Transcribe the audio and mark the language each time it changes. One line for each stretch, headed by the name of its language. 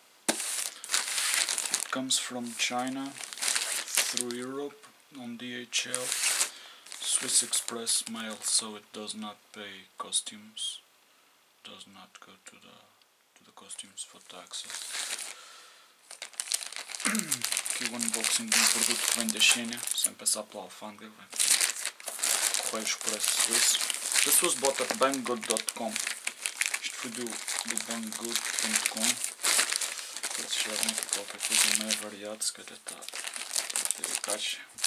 English: It comes from China through Europe on DHL, Swiss Express mail, so it does not pay customs, does not go to the customs for taxes.
Portuguese: Aqui o unboxing de um produto que vem da China, sem passar pela alfândega, vem por Correio Expresso Suíço.
English: This was bought at banggood.com.
Portuguese: Isto foi do banggood.com. Para se chegarem aqui qualquer coisa meio variada, se calhar está a ter a caixa.